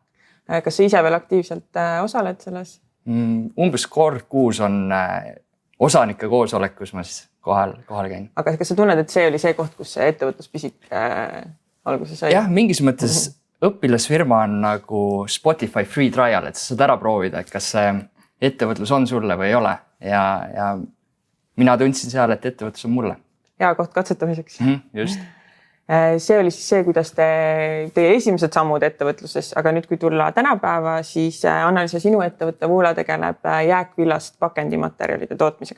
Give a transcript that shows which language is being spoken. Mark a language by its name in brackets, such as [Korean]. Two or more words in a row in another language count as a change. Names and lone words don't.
[Estonian] Kas sa ise veel aktiivselt osaled selles? Umbes kord kuus on osanike koosolek, kus ma siis kohal käin. Aga kas sa tunned, et see oli see koht, kus see ettevõtluspisik alguse sai? Jah, mingis mõttes õpilasfirma on nagu Spotify [English] free trial, [Estonian] et sa saad ära proovida, et kas see ettevõtlus on sulle või ei ole. Ja mina tundsin seal, et ettevõtlus on mulle. Hea koht katsetamiseks. Just. See oli siis see, kuidas teie esimesed sammud ettevõtluses, aga nüüd kui tulla tänapäeva, siis Anna-Liisa, sinu ettevõtte Voola tegeleb jääkvillast pakendimaterjalide tootmisega.